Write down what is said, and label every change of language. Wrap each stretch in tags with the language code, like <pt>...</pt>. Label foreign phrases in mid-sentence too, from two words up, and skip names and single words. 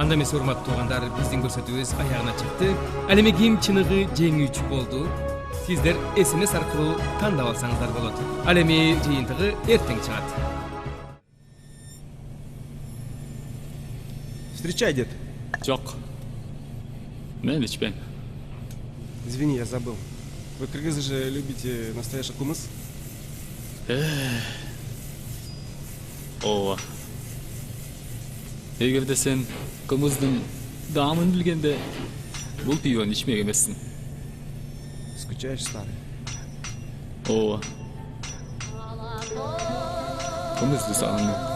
<ky>Анда эмес урматтуу туугандар, биздин көрсөтүүбүз аягына чыкты. Ал эми ким чыныгы жеңүүчү болду? Сиздер SMS аркылуу тандап алсаңыздар болот. Ал эми жыйынтыгы эртең чыгат.</ky> <ru>Встречай, дед.</ru> <ky>Жок. Мен ичпейм.</ky> <ru>Извини, я забыл. Вы, кыргызы же, любите настоящий кумыс?</ru> <ky>Ооба. Эгерде сен кумыздын даамын билгенде, бул пивону ичмек эмессиң.</ky> <ru>Скучаешь, старый?</ru> <ky>Ооба. Кумызды сагындым.</ky>